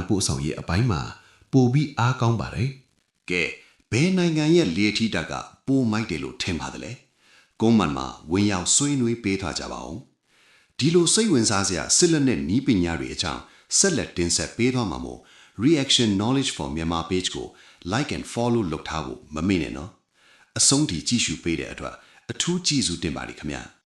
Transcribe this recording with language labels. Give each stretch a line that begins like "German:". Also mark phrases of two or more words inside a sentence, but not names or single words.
Burmese: ပို့ဆောင်ရေးအပိုင်းမှာပိုပြီးအားကောင်းပါတယ်ကဲဘယ်နိုင်ငံရဲ့လေထီတပ်ကပိုမိုက်တယ်လို့ထင်ပါတယ်လဲကုန်းမှန်မှာဝင်ရောက်ဆွေးနွေးပေးထားကြပါဦးဒီလိုစိတ်ဝင်စားစရာစစ်လက်နဲ့နီးပညာတွေအကြောင်းဆက်လက်တင်ဆက်ပေးသွားမှာမို့ Reaction Knowledge for Myanmar page ကို
English: like and follow
Burmese: လုပ်ထားဖို့မမေ့နဲ့နော်အဆုံးထိကြည့်ရှုပေးတဲ့အတွက်အထူးကျေးဇူးတင်ပါတယ်ခင်ဗျာ